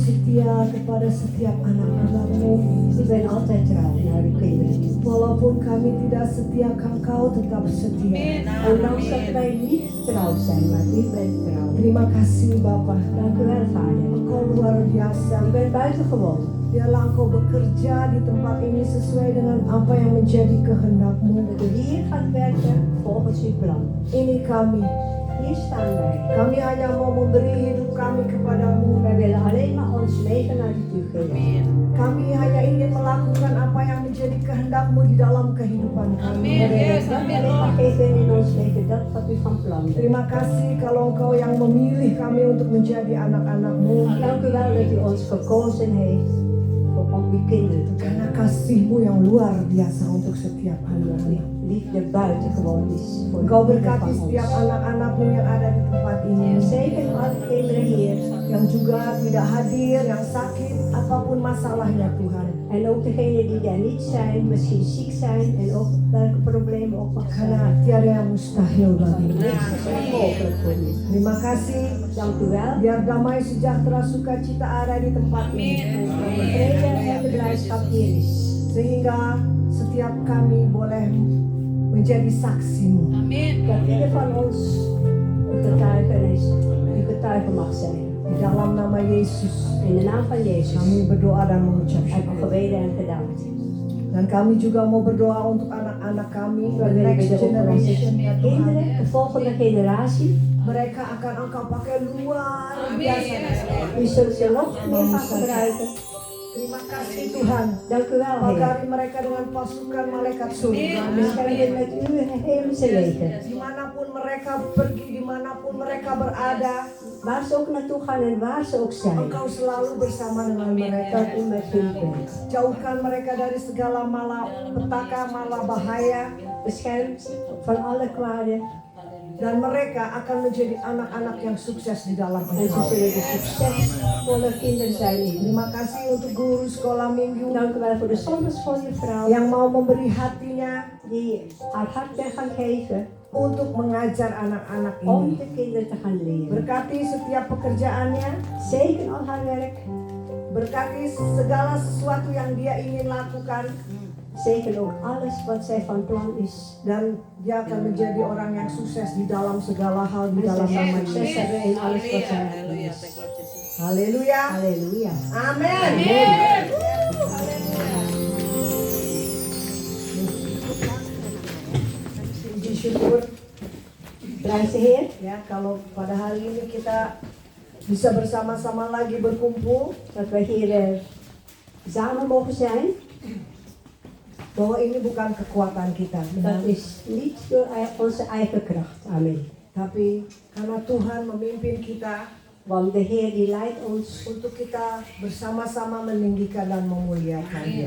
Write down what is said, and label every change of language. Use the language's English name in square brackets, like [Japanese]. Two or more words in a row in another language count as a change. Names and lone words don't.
[Indonesian] setia kepada setiap anak-anak-Mu. [Dutch] U bent altijd trouw naar uw kinderen. [Indonesian] Walaupun kami tidak setia, Engkau tetap setia. [Dutch] Ondanks dat wij niet trouw zijn, maar u bent trouw. [Indonesian] Terima kasih Bapa. [Dutch] Dank u wel, Vader. [Indonesian] Engkau luar biasa. [Dutch] U bent buitengewoon. [Indonesian] Biarlah Engkau bekerja di tempat ini sesuai dengan apa yang menjadi kehendak-Mu. [Dutch] Dat u hier gaat werken volgens uw plan. [Indonesian] Ini kami. [Dutch] Hier staan wij. [Indonesian] Kami hanya mau memberi hidup kami kepadamu. [Dutch] Wij willen alleen maar ons leven naar u geven. [Indonesian] Kami hanya ingin melakukan apa yang menjadi kehendak-Mu di dalam kehidupan kami. [Dutch] We willen dat alleen maar geven in ons leven, dat wat u van plan bent. [Indonesian] Terima kasih kalau Engkau yang memilih kami untuk menjadi anak-anak-Mu. [Dutch] Dank u wel dat u ons verkozen heeft om uw kinderen te [Indonesian] Karena [Dutch] worden. [Indonesian] kasih-Mu yang luar biasa untuk setiap anak-anak. [Dutch] Liefde buitengewoon is voor [Indonesian] Engkau [Dutch] ieder [Indonesian] berkati [Dutch] van [Indonesian] setiap [Dutch] ons. [Indonesian] anak-anak-Mu yang ada di tempat ini. [Dutch] Zeker alle kinderen hier. [Indonesian] Yang juga tidak hadir, yang sakit, apapun masalahnya Tuhan. [Dutch] En ook degenen die daar niet zijn, misschien ziek zijn en ook welke problemen ook mag [Indonesian] Karena [Dutch] zijn. [Indonesian] tiada yang mustahil bagimu. [Dutch] Niks is onmogelijk voor u. [Indonesian] Terima kasih. [Dutch] Dank u wel. [Indonesian] Biar damai sejahtera sukacita ada di tempat ini. [Dutch] En de vrede en de blijdschap hier is. [Indonesian] Sehingga setiap kami boleh menjadi saksi-Mu. [Dutch] Dat ieder van ons een getuige is, die getuige mag zijn. [Indonesian] Di dalam nama Yesus [Dutch] In de naam van Jezus [Indonesian] kami berdoa dan mengucap [Dutch] heb ik [Indonesian] syukur. [Dutch] gebeden en gedankt. [Indonesian] Dan kami juga mau berdoa untuk anak-anak kami, [Dutch] We [English] the [Dutch] willen [English] next [Dutch] bidden over onze [Indonesian] generation ya Tuhan. [Dutch] kinderen, de volgende generatie. [Indonesian] Mereka akan Engkau pakai luar biasa. [Dutch] U zult ze nog meer gaan gebruiken. [Indonesian] Terima kasih Tuhan. [Dutch] Dank u wel, Heer. [Indonesian] Pagari mereka dengan pasukan malaikat surga. [Dutch] Beschermen met uw hemelse leger. [Indonesian] Dimanapun mereka pergi, dimanapun mereka berada, [Dutch] Waar ze ook naartoe gaan en waar ze ook zijn. [Indonesian] Engkau selalu bersama dengan mereka. Dat u met hun bent. Jauhkan mereka dari segala malapetaka, malabahaya. [Dutch] Bescherm van alle kwade. [Indonesian] Dan mereka akan menjadi anak-anak yang sukses di dalam [Dutch] En ze [Indonesian] Engkau. [Dutch] zullen de succesvolle kinderen zijn in u. [Indonesian] Terima kasih untuk guru sekolah minggu [Dutch] Dank u wel voor de zondagschoolje vrouw. [Indonesian] yang mau memberi hatinya [Dutch] Die haar hart weg gaan geven. [Indonesian] untuk mengajar anak-anak [Dutch] Om [Indonesian] ini. [Dutch] de kinderen te gaan leren. [Indonesian] Berkati setiap pekerjaannya, [Dutch] Zeker al haar werk. [Indonesian] berkati segala sesuatu yang dia ingin lakukan, [Dutch] Zeker ook alles wat zij van plan is. [Indonesian] dan dia akan menjadi orang yang sukses di dalam segala hal di [Dutch] En [Indonesian] dalam [Dutch] zij zal [Indonesian] nama [Dutch] succes [Indonesian] Yesus. [Dutch] hebben in alles wat zij doen. [Indonesian] Haleluya. [Dutch] Halleluja. [Indonesian] Amin. Puji syukur [Dutch] Prijs de Heer. [Indonesian] ya kalau pada hari ini kita bisa bersama-sama lagi berkumpul, [Dutch] Dat wij hier samen mogen zijn. [Indonesian] bahwa ini bukan kekuatan kita, [Dutch] Dat is niet door onze eigen kracht. Amen. [Indonesian] tapi karena Tuhan memimpin kita [Dutch] Want de Heer die leidt ons [Indonesian] untuk kita bersama-sama meninggikan dan memuliakan Dia.